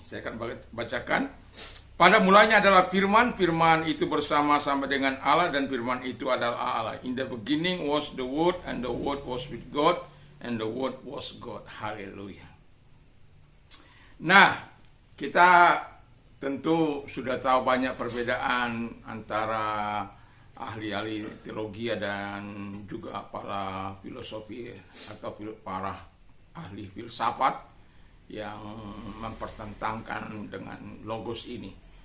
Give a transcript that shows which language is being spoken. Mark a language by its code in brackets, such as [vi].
[id] Saya akan bacakan. Pada mulanya adalah firman, firman itu bersama-sama dengan Allah, dan firman itu adalah Allah. [en] In the beginning was the word, and the word was with God, and the word was God. [id] Haleluya. Nah, kita tentu sudah tahu banyak perbedaan antara ahli-ahli teologi dan juga para filosofi atau para ahli filsafat yang mempertentangkan dengan logos ini.